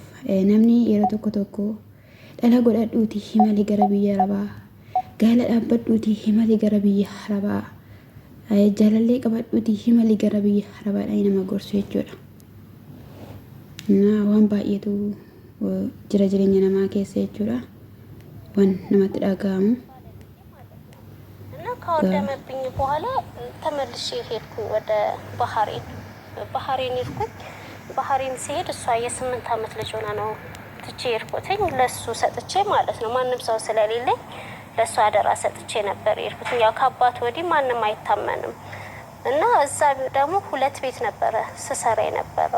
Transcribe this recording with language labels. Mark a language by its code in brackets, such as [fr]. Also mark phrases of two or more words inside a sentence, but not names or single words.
[om] Namni yeroo tokko dhala godhadhuutii himali gara biyya Arabaa gaala dhaabbadhuutii himali gara biyya Arabaa jaalallee qabadhuutii himali gara biyya Arabaadhaan nama gorsu jechuudha. Waan baay'eetu jira jireenya namaa keessa jechuudha waan namatti dhaga'amu. [am] ከወደመብኝ በኋላ ተመልሼ ሄድኩ ወደ ባህሬን ሄድኩኝ። ባህሬን ሲሄድ እሷ የ8 ዓመት ልጅ ሆና ነው ትቼ ሄድኩትኝ ለሱ ሰጥቼ ማለት ነው። ማንም ሰው ስለሌለኝ ለሱ አደራ ሰጥቼ ነበር ሄድኩት። ያው ከአባት ወዲህ ማንም አይታመንም እና እዛ ደግሞ 2 ቤት ነበረ ስሰራ የነበረው።